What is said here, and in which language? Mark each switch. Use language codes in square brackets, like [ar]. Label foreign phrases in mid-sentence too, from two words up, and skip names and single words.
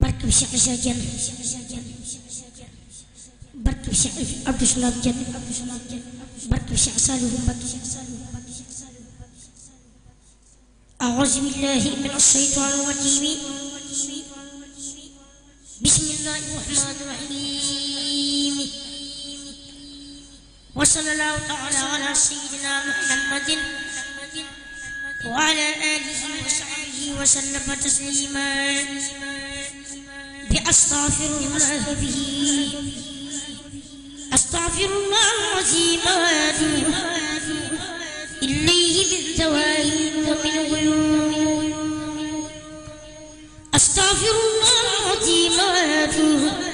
[ar] Cheikh Issa Diène barke Cheikh Abdou Salam Diène barke Cheikh Saliou Mbacké أعوذ بالله من الشيطان الرجيم بسم الله الرحمن الرحيم وصلى الله تعالى على سيدنا محمد وعلى آله وصحبه وسلم تسليما بأستغفر الله به أستغفر الله العظيم وأتوب إليه من زوال ومن غيوب أستغفر الله العظيم وأتوب